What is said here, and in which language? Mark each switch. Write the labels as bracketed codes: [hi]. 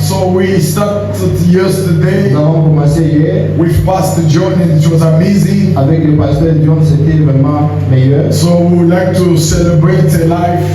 [en] So we started yesterday with Pastor John, and it was amazing. [fr] Avec le pasteur John, c'était vraiment meilleur. [en] So we would like to celebrate a life.